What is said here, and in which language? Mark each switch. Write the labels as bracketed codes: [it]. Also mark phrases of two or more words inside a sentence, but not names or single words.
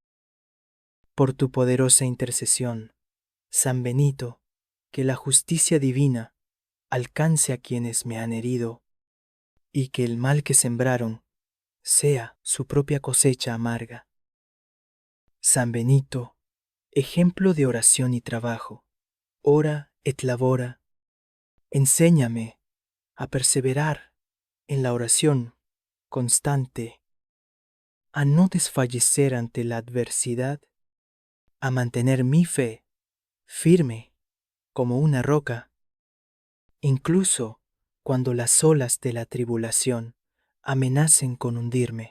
[es] Por tu poderosa intercesión, San Benito, que la justicia divina alcance a quienes me han herido, y que el mal que sembraron sea su propia cosecha amarga. San Benito, ejemplo de oración y trabajo, [la] ora et labora, [es] enséñame a perseverar en la oración constante, a no desfallecer ante la adversidad, a mantener mi fe firme como una roca, incluso cuando las olas de la tribulación amenacen con hundirme.